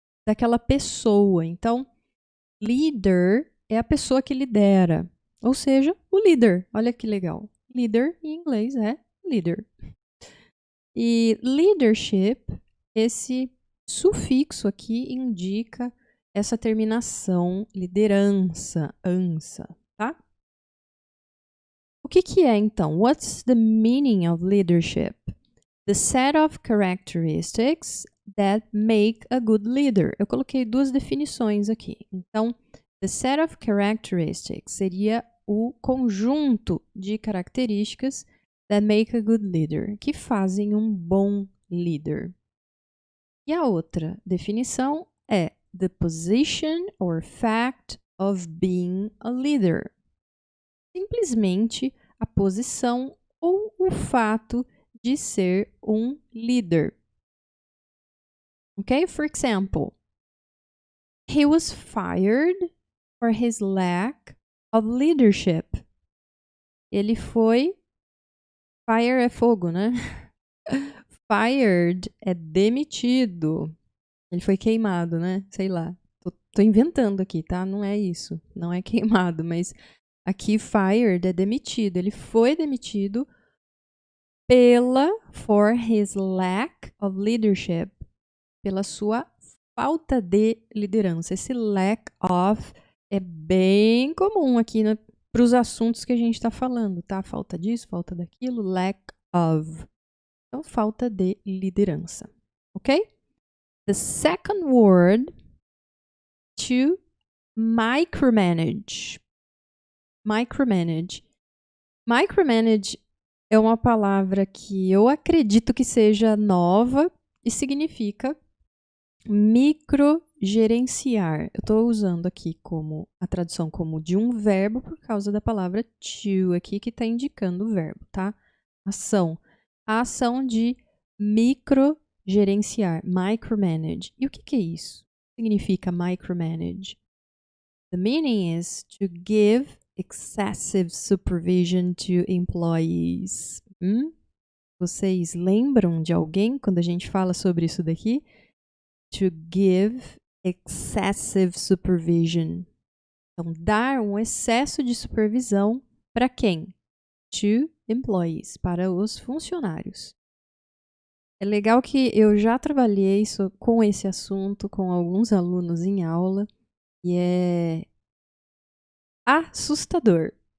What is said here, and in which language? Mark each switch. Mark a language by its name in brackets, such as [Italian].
[Portuguese] daquela pessoa. Então, leader é a pessoa que lidera, ou seja, o líder. Olha que legal. Leader em inglês é leader. E leadership, esse sufixo aqui indica essa terminação liderança, ansa, tá? O que é então? [English] What's the meaning of leadership? The set of characteristics that make a good leader. [Portuguese] Eu coloquei duas definições aqui. Então, [English] the set of characteristics [Portuguese] seria o conjunto de características [English] that make a good leader, [Portuguese] que fazem um bom líder. E a outra definição é [English] the position or fact of being a leader. [Portuguese] Simplesmente a posição ou o fato de ser um líder. [English] Okay? For example, he was fired for his lack of leadership. [Portuguese] Ele foi... Fire é fogo, né? Fired é demitido. Ele foi queimado, né? Sei lá. Tô inventando aqui, tá? Não é isso. Não é queimado, mas aqui fired é demitido. Ele foi demitido [English] for his lack of leadership. [Portuguese] Pela sua falta de liderança. Esse lack of é bem comum aqui para os assuntos que a gente está falando, tá? Falta disso, falta daquilo, lack of. Então, falta de liderança, ok? [English] The second word, to micromanage. Micromanage. [Portuguese] Micromanage é uma palavra que eu acredito que seja nova e significa microgerenciar. Eu estou usando aqui como a tradução como de um verbo por causa da palavra to aqui que está indicando o verbo, tá? Ação. A ação de microgerenciar, micromanage. E o que é isso? Significa micromanage? [English] The meaning is to give excessive supervision to employees. [Portuguese] Vocês lembram de alguém quando a gente fala sobre isso daqui? [English] To give excessive supervision. [Portuguese] Então, dar um excesso de supervisão para quem? [English] To employees, [Portuguese] para os funcionários. É legal que eu já trabalhei com esse assunto com alguns alunos em aula e é assustador.